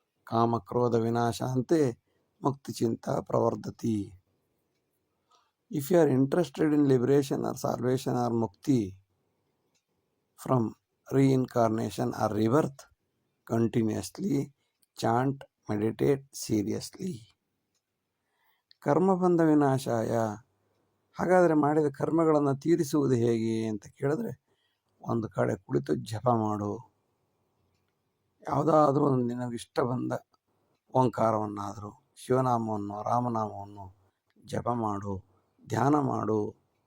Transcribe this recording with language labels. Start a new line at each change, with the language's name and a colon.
Sanskrit: ಕಾಮಕ್ರೋಧ ವಿನಾಶಾಂತೆ ಮುಕ್ತಿ Chinta ಪ್ರವರ್ಧತಿ.
English: If you are interested in liberation or salvation or mukti from reincarnation or rebirth, continuously chant, meditate seriously.
Sanskrit: ಕರ್ಮಬಂಧ ವಿನಾಶಾಯ,
Kannada: ಹಾಗಾದರೆ ಮಾಡಿದ ಕರ್ಮಗಳನ್ನು ತೀರಿಸುವುದು ಹೇಗೆ ಅಂತ ಕೇಳಿದ್ರೆ, ಒಂದು ಕಡೆ ಕುಳಿತು ಜಪ ಮಾಡು. ಯಾವುದಾದ್ರೂ ಒಂದು ನಿನಗಿಷ್ಟ ಬಂದ ಓಂಕಾರವನ್ನಾದರೂ, ಶಿವನಾಮವನ್ನು, ರಾಮನಾಮವನ್ನು ಜಪ ಮಾಡು, ಧ್ಯಾನ ಮಾಡು.